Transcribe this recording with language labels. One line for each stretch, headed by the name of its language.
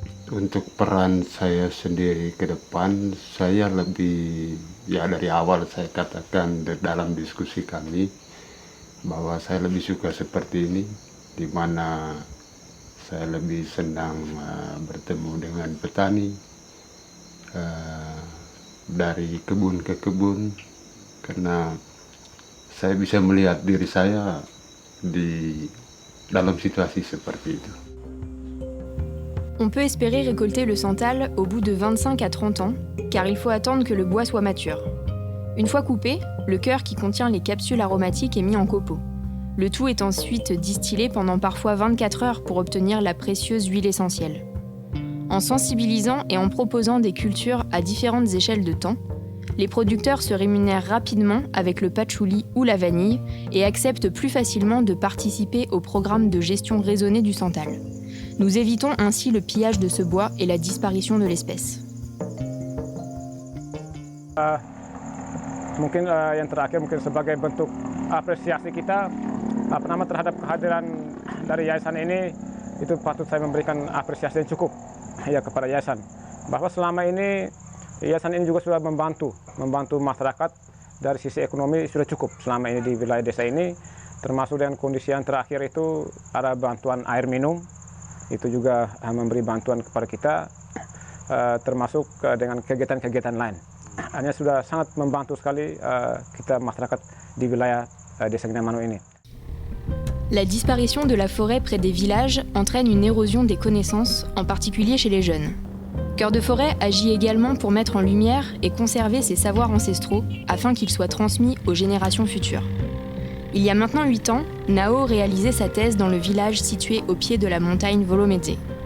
Indonesian: Untuk peran saya sendiri ke depan, saya lebih, ya dari awal saya katakan dalam diskusi kami, bahwa saya lebih suka seperti ini, di mana saya lebih senang bertemu dengan petani, dari kebun ke kebun, karena saya bisa melihat diri saya di dalam situasi seperti itu.
French: On peut espérer récolter le santal au bout de 25 à 30 ans, car il faut attendre que le bois soit mature. Une fois coupé, le cœur qui contient les capsules aromatiques est mis en copeaux. Le tout est ensuite distillé pendant parfois 24 heures pour obtenir la précieuse huile essentielle. En sensibilisant et en proposant des cultures à différentes échelles de temps, les producteurs se rémunèrent rapidement avec le patchouli ou la vanille et acceptent plus facilement de participer au programme de gestion raisonnée du santal. Nous évitons ainsi le pillage de ce bois et la disparition de l'espèce.
Indonesian: Mungkin yang terakhir mungkin sebagai bentuk apresiasi kita terhadap kehadiran dari yayasan ini, itu patut saya memberikan apresiasi yang cukup ya kepada yayasan. Bahwa selama ini yayasan ini juga sudah membantu masyarakat dari sisi ekonomi sudah cukup selama ini di wilayah desa ini, termasuk dengan kondisi yang terakhir itu ada bantuan air minum, itu juga memberi bantuan kepada kita, termasuk dengan kegiatan-kegiatan lain. Hanya sudah sangat membantu sekali kita masyarakat di wilayah desa Ginamanu ini.
French: La disparition de la forêt près des villages entraîne une érosion des connaissances, en particulier chez les jeunes. Cœur de Forêt agit également pour mettre en lumière et conserver ces savoirs ancestraux afin qu'ils soient transmis aux générations futures. Il y a maintenant 8 ans, Nao réalisait sa thèse dans le village situé au pied de la montagne Volomedze.